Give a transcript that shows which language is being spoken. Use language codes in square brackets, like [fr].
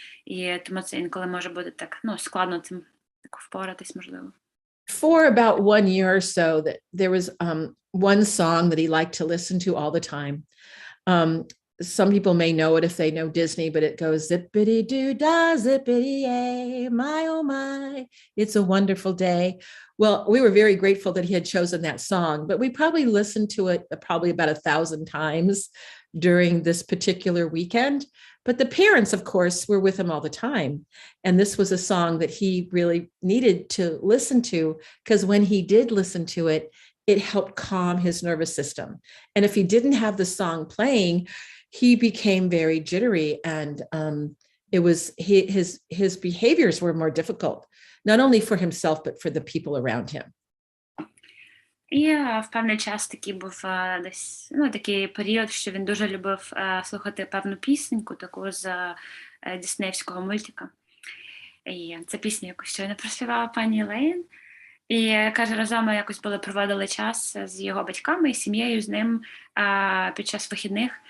[uk] І тому це інколи може бути так, складно цим впоратись, можливо. [en] For about 1 year or so, that there was one song that he liked to listen to all the time. Some people may know it if they know Disney, but it goes zippity-doo-dah, zippity-yay, my oh my, it's a wonderful day. Well, we were very grateful that he had chosen that song, but we probably listened to it probably about 1,000 times during this particular weekend. But the parents, of course, were with him all the time. And this was a song that he really needed to listen to, because when he did listen to it, it helped calm his nervous system. And if he didn't have the song playing, he became very jittery, and it was his behaviors were more difficult, not only for himself, but for the people around him. [uk] І в певний час такий був десь, такий період, що він дуже любив слухати певну пісеньку, таку з діснеївського мультика. І це пісня, яку щойно проспівала пані Лейн. І, каже, разом ми якось проводили час з його батьками і сім'єю з ним під час вихідних.